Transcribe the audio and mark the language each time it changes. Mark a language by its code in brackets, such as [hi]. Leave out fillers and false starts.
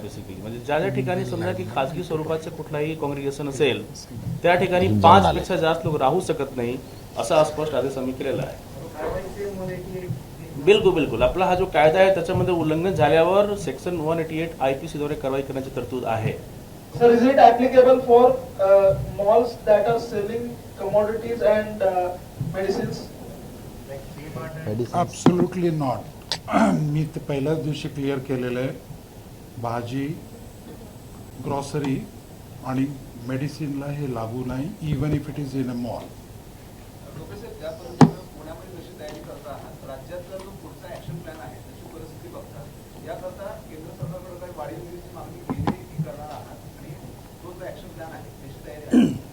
[mr] Basically म्हणजे ज्या ज्या ठिकाणी समजा की खाजगी स्वरूपाचं कुठलाही कॉंग्रिगेशन असेल त्या ठिकाणी 5 पेक्षा जास्त लोक राहू शकत नाही असा स्पष्ट आदेश आम्ही केलेला आहे. बिलकुल बिलकुल. आपला हा जो कायदा आहे त्याच्यामध्ये उल्लंघन झाल्यावर सेक्शन 188 IPC द्वारे कारवाई करण्याची तरतूद आहे. [en] Sir, is it applicable for malls that are selling commodities and medicines? Absolutely not. [mr] मी ते पहिल्याच दिवशी क्लिअर केलेलं आहे. भाजी, ग्रॉसरी आणि मेडिसिनला हे लागू नाही, [en] Even if it is in a mall. [mr] पुण्यामध्ये जशी तयारी करत आहात, राज्यातला जो पुढचा ऍक्शन प्लॅन आहे त्याची परिस्थिती बघता याकरता केंद्र सरकारकडे काही वाढीव निधीची मागणी केली की करणार आहात, आणि तो जो ऍक्शन प्लॅन आहे त्याची तयारी आहे?